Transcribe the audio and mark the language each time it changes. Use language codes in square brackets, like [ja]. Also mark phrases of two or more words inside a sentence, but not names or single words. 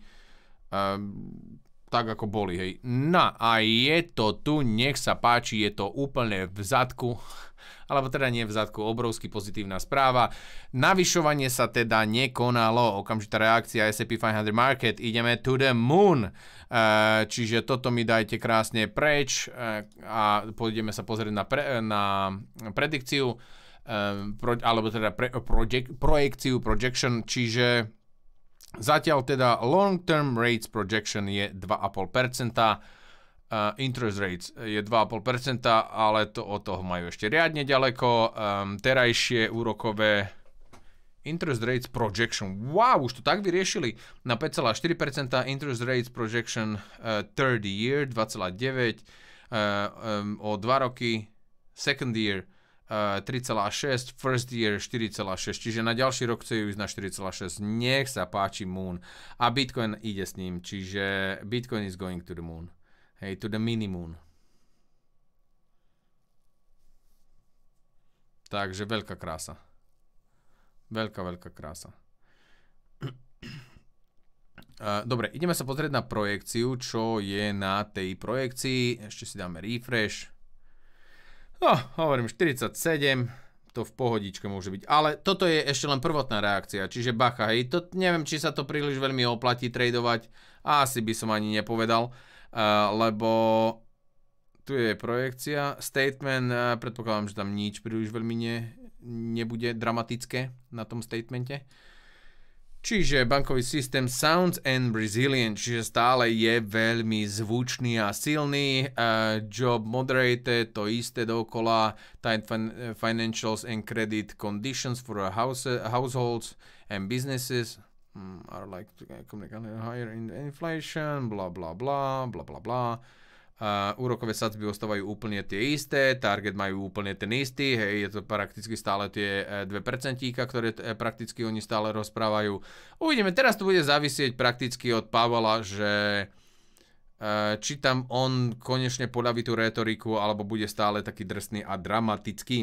[sk] tak ako boli, hej. No a je to tu, nech sa páči, je to úplne v zadku, alebo teda nie v zadku, obrovský pozitívna správa. Navyšovanie sa teda nekonalo, okamžitá reakcia S&P 500 Market, ideme [en] to the moon. [sk] Čiže toto mi dajte krásne preč a pôjdeme sa pozrieť na predikciu, alebo teda projection, čiže zatiaľ teda [en] long-term rates projection [sk] je 2,5%, [en] interest rates [sk] je 2,5%, ale to od toho majú ešte riadne ďaleko. Terajšie úrokové [en] interest rates projection, [sk] wow, už to tak vyriešili, na 5,4%, [en] interest rates projection 30 year 2,9%, [sk] o 2 roky, [en] second year 3,6, first year 4,6, [sk] čiže na ďalší rok chcú ísť na 4,6. Nech sa páči moon. A Bitcoin ide s ním, čiže Bitcoin [en] is going to the moon. Hej, to the mini moon. [sk] Takže veľká krása. Veľká krása. Dobre, ideme sa pozrieť na projekciu, čo je na tej projekcii. Ešte si dáme refresh. No, hovorím 47, to v pohodičke môže byť. Ale toto je ešte len prvotná reakcia, čiže bacha, hej. Neviem, či sa to príliš veľmi oplatí tradovať. Asi by som ani nepovedal, lebo tu je projekcia. Statement, predpokladám, že tam nič príliš veľmi nebude dramatické na tom statemente. Čiže bankový systém [en] sounds and resilient, [sk] čiže stále je veľmi zvučný a silný. [en] Job moderated, [sk] to isté dokola. [en] Tight financials and credit conditions for households and businesses are like higher in inflation, bla bla bla, bla bla bla. [sk] Úrokové sadzby ostávajú úplne tie isté, target majú úplne ten istý, hej, je to prakticky stále tie 2%, ktoré prakticky oni stále rozprávajú. Uvidíme, teraz to bude závisieť prakticky od Powella, že či tam on konečne podaví tú retoriku, alebo bude stále taký drsný a dramatický.